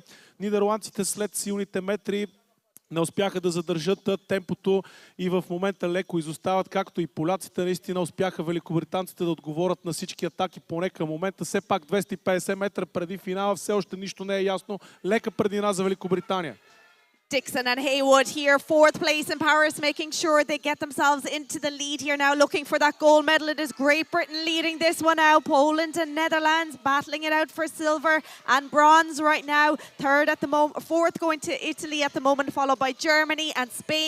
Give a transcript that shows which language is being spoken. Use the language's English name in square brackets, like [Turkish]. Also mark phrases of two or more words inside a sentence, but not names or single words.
[Bulgarian] Нидерландците след силните метри не успяха да задържат темпото и в момента леко изостават, както и поляците. Наистина успяха великобританците да отговорят на всички атаки поне към момента. Все пак 250 метра преди финала, все още нищо не е ясно. Лека преднина за Великобритания. [English] Dixon and Haywood here, fourth place in Paris, making sure they get themselves into the lead here now, looking for that gold medal. It is Great Britain leading this one out. Poland and Netherlands battling it out for silver and bronze right now. Third at the moment, fourth going to Italy at the moment, followed by Germany and Spain.